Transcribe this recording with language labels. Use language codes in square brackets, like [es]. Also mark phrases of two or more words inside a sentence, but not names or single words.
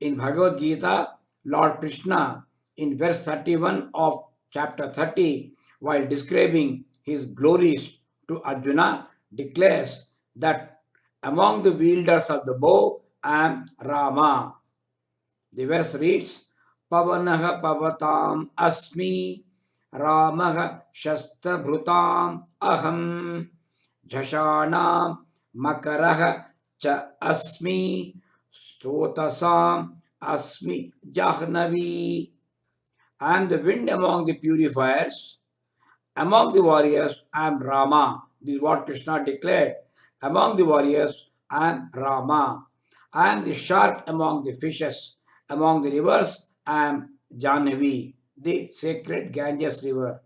[en] In Bhagavad Gita, Lord Krishna, in verse 31 of chapter 30, while describing his glories to Arjuna, declares that among the wielders of the bow, I am Rama. The verse reads, [sa] Pavanaha Pavatam Asmi, Ramaha Shastabhrutam Aham, Jhashanam Makaraha Cha Asmi, Stotasam Asmi Jahnavi. [en] I am the wind among the purifiers. Among the warriors, I am Rama. This is what Krishna declared. Among the warriors, I am Rama. I am the shark among the fishes. Among the rivers, I am Jahnavi, the sacred Ganges river.